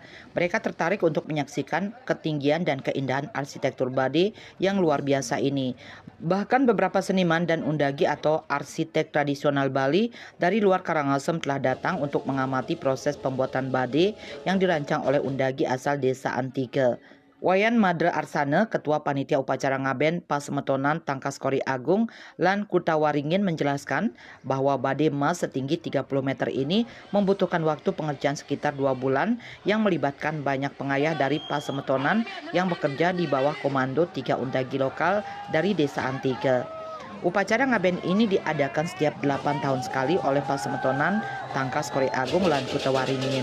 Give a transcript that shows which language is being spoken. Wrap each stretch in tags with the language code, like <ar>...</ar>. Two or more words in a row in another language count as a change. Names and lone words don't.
<id>Mereka tertarik untuk menyaksikan ketinggian dan keindahan arsitektur bade yang luar biasa ini. Bahkan beberapa seniman dan undagi atau arsitek tradisional Bali dari luar Karangasem telah datang untuk mengamati proses pembuatan bade yang dirancang oleh undagi asal desa Antike. Wayan Madre Arsane, Ketua Panitia Upacara Ngaben Pasemetonan Tangkas Kori Agung lan Kuta Waringin menjelaskan bahwa bade emas setinggi 30 meter ini membutuhkan waktu pengerjaan sekitar 2 bulan yang melibatkan banyak pengayah dari Pasemetonan yang bekerja di bawah komando 3 undagi lokal dari Desa Antike. Upacara ngaben ini diadakan setiap 8 tahun sekali oleh Pasemetonan Tangkas Kori Agung lan Kuta Waringin.</id>